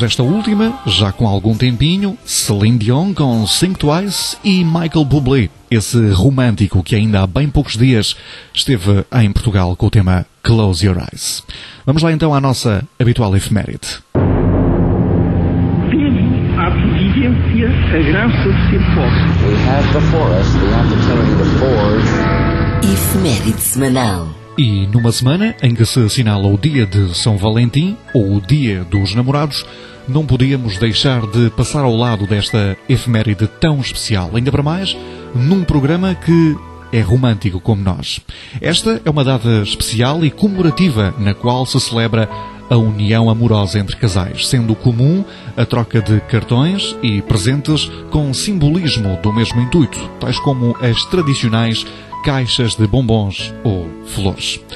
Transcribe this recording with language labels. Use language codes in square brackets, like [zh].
[pt] Esta última, já com algum tempinho, Celine Dion com Think Twice e Michael Bublé, esse romântico que ainda há bem poucos dias esteve em Portugal com o tema Close Your Eyes. Vamos lá então à nossa habitual efeméride. Tenho a providência, a graça de ser forte. [en] We have before us the opportunity to forge. [pt] Efeméride semanal. E numa semana em que se assinala o dia de São Valentim, ou o dia dos namorados, não podíamos deixar de passar ao lado desta efeméride tão especial, ainda para mais num programa que é romântico como nós. Esta é uma data especial e comemorativa na qual se celebra a união amorosa entre casais, sendo comum a troca de cartões e presentes com simbolismo do mesmo intuito, tais como as tradicionais caixas de bombons ou flores.